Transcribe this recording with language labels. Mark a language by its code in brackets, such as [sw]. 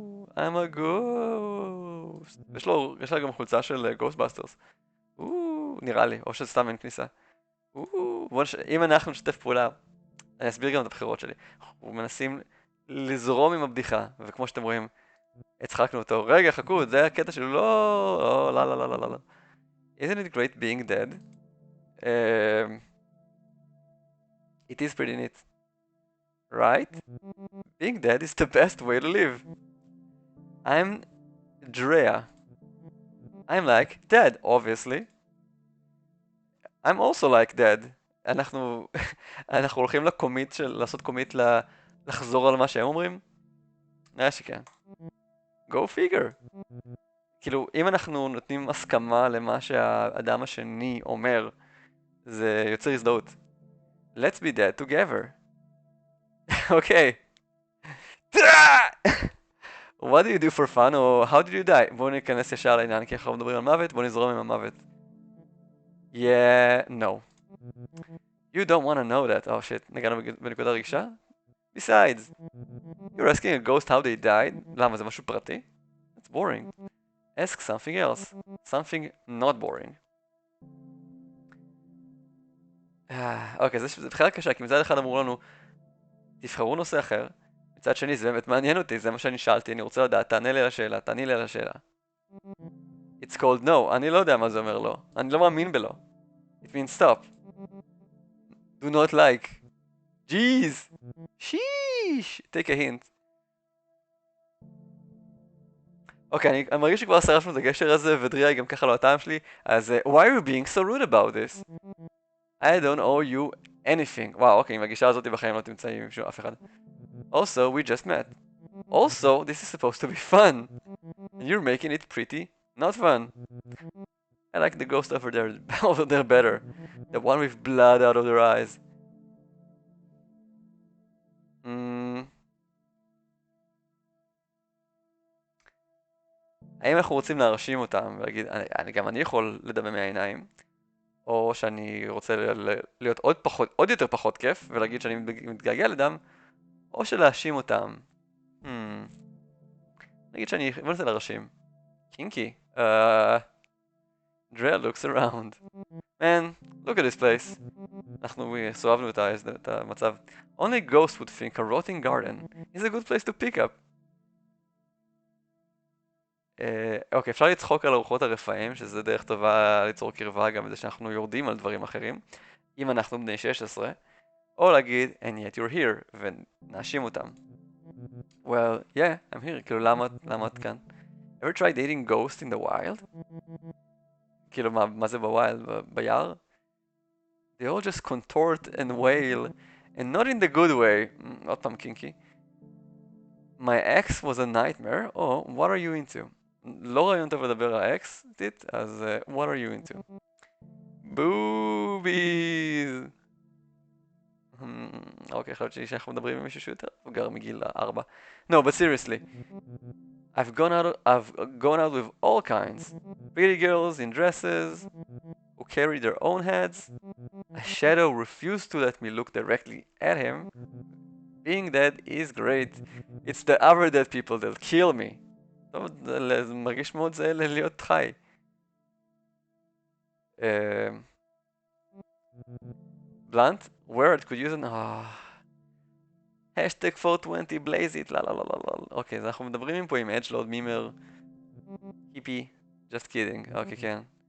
[en] I'm a ghost. [he] יש לה גם חולצה של Ghostbusters. נראה לי, או שזה סתם אין כניסה. אם אנחנו נשתף פעולה, אני אסביר גם את הבחירות שלי. אנחנו מנסים לזרום עם הבדיחה, וכמו שאתם רואים, הצחקנו אותו. רגע, חכו, זה הקטע שלו. לא, לא. [en] Isn't it great being dead? It is pretty neat. Right? Being dead is the best way to live. I'm Drea. I'm like dead, obviously. I'm also like dead. [he] אנחנו הולכים לקומיט לעשות קומיט לחזור על מה שהם אומרים? נראה שכן. [en] Go figure. [he] כאילו, אם אנחנו נותנים הסכמה למה שהאדם השני אומר, זה יוצר הזדהות. [en] Let's be dead together. אוקיי. What do you do for fun, או how did you die? [he] בואו ניכנס ישר לעניין, כי אנחנו מדברים על מוות, בואו נזרום עם המוות. Yeah, no. You don't want to know that. [en] Oh shit, [he] נגענו בנקודה רגישה? [en] Besides, you're asking a ghost how they died? [he] למה, זה משהו פרטי? [en] It's boring. Ask something else. Something not boring. [he] אוקיי, זה בכלל קשה, כי מצד אחד אמרו לנו, תבחרו נושא אחר. מצד שני, זה באמת מעניין אותי, זה מה שאני שאלתי, אני רוצה לדעת, תענה לי על השאלה, תעני לי על השאלה. [en] It's called no, [he] אני לא יודע מה זה אומר לא. אני לא מאמין בלא. [en] It means stop. Do not like. Jeez! Sheesh! Take a hint. [he] אוקיי, אני מרגיש שכבר שרפנו את הגשר הזה, ודריה היא גם ככה לא הטעם שלי, אז [en] why are you being so rude about this? I don't owe you anything. [he] וואו, אוקיי, עם הגישה הזאת בחיים לא תמצאים עם אף אחד. [en] Also, we just met. Also, this is supposed to be fun. And you're making it pretty not fun. I like the ghost over there better. The one with blood out of their eyes. [he] האם אנחנו רוצים להרשים אותם ולהגיד, גם אני יכול לדמם מהעיניים, או שאני רוצה להיות עוד יותר פחות כיף ולהגיד שאני מתגעגע לדם, או שלהאשים אותם. נגיד שאני רוצה להרשים. קינקי. [en] Drea looks around. Man, look at this place. [he] אנחנו סובבנו את המצב. [en] Only ghost would think a rotting garden is a good place to pick up. [he] אוקיי, אפשר לצחוק על ארוחות הרפאים, שזה דרך טובה ליצור קרבה גם בזה שאנחנו יורדים על דברים אחרים, אם אנחנו בני 16, או להגיד, [en] and yet you're here, [he] ונאשים אותם. [en] Well, yeah, I'm here, [he] כאילו למה את כאן? [en] Ever try dating ghosts in the wild? [he] כאילו מה זה בווילד? ביער? [en] They all just contort and wail, and not in the good way. [he] עוד פעם קינקי. [en] My ex was a nightmare, or what are you into? [he] לא רעיון טוב לדבר על האקס, אז [en] what are you into? [he] בוביז! אוקיי, יכול להיות שאנחנו מדברים עם מישהו שיותר מבוגר מגיל 4. [en] No, but seriously. I've gone out with all kinds. Pretty girls in dresses, who carry their own heads. A shadow refused to let me look directly at him. Being dead is great. It's the other dead people that kill me. [he] טוב, זה מרגיש מאוד זה להיות חי. [en] Blunt? Word could use an... Hashtag 420 blaze it, לא. [he] אוקיי, אז אנחנו מדברים פה עם edgelord, מימר, היפי, [en] just kidding, [he] אוקיי, כן.